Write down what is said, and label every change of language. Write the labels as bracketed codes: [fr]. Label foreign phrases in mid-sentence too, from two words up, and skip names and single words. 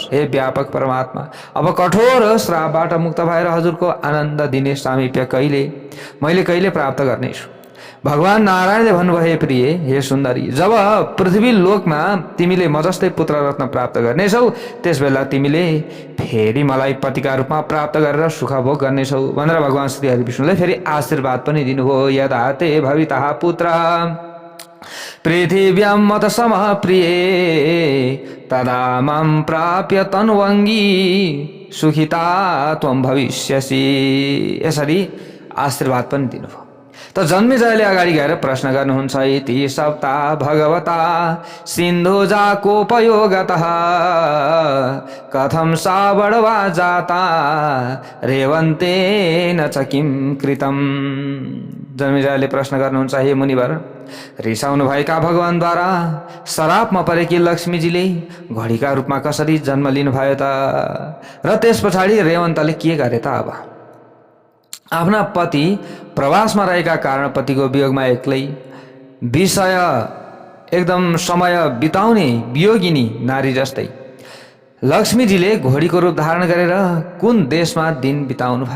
[ne] हे व्यापक परमात्मा, अब कठोर श्रापबाट मुक्त भएर हजुरको आनन्द दिने सामिप्य मैले कहिले प्राप्त गर्नेछु। भगवान नारायणले भन्नुभयो, हे प्रिय, हे सुन्दरी, जब पृथ्वी लोकमा तिमीले म जस्तै पुत्र रत्न प्राप्त गर्नेछौ त्यसबेला तिमीले फेरि मलाई पतिका रूपमा प्राप्त गरेर सुख भोग गर्नेछौ भनेर भगवान श्री हरि विष्णुले फेरि आशीर्वाद पनि दिनुभयो। [sa] यदा ते भवितः पुत्र पृथिव्यां मत समः प्रिय तदा मां प्राप्य तन्वङ्गी सुखिता त्वं भविष्यसि। [ne] यसरी आशीर्वाद पनि दिनुभयो। त जन्मेजयले अगाडि गएर प्रश्न गर्नुहुन्छ, [sa] इति सप्ता भगवता सिन्धुजाकोपयोगतः कथं सा बडवा जाता रेवन्तेन च किं कृतं। [ne] जन्मेजयले प्रश्न गर्नुहुन्छ, हे मुनिवर, रिसाउनु भएका भगवानद्वारा शरापमा परेकी लक्ष्मीजीले घोडीका रूपमा कसरी जन्म लिनुभयो त? र त्यस पछाडि रेवन्तले के गरे त? अब आफ्ना पति प्रवासमा रहेका कारण पतिको वियोगमा एक्लै विषय एकदम समय बिताउने वियोगिनी नारी जस्तै लक्ष्मीजीले घोडीको रूप धारण गरेर कुन देशमा दिन बिताउनु भयो?